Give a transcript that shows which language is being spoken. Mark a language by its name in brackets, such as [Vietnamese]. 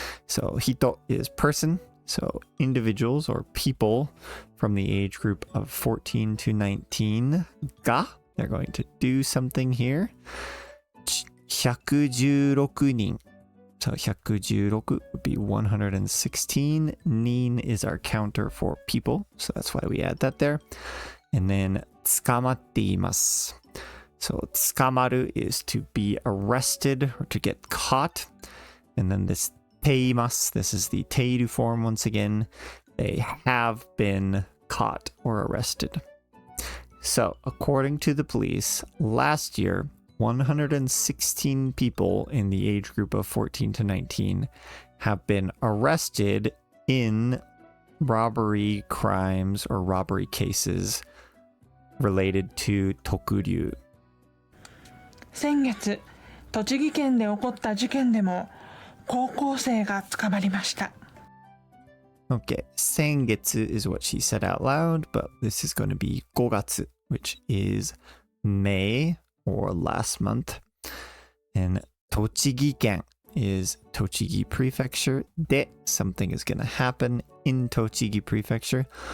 [English] So hito is person. So individuals or people from the age group of 14 to 19 ga. They're going to do something here. 116人.So 116 would be 116. Nin is our counter for people. So that's why we add that there. And then 捕まっています. So 捕まる is to be arrested or to get caught. And then this ています. This is the ている form once again. They have been caught or arrested. So, according to the police, last year, 116 people in the age group of 14 to 19 have been arrested in robbery crimes or robbery cases related to 特留. [Japanese] 先月、栃木県で起こった事件でも高校生が捕まりました。 [English] Okay, 先月 is what she said out loud, but this is going to be 5月, which is May or last month. And 栃木県 is Tochigi Prefecture. で something is going to happen in Tochigi Prefecture.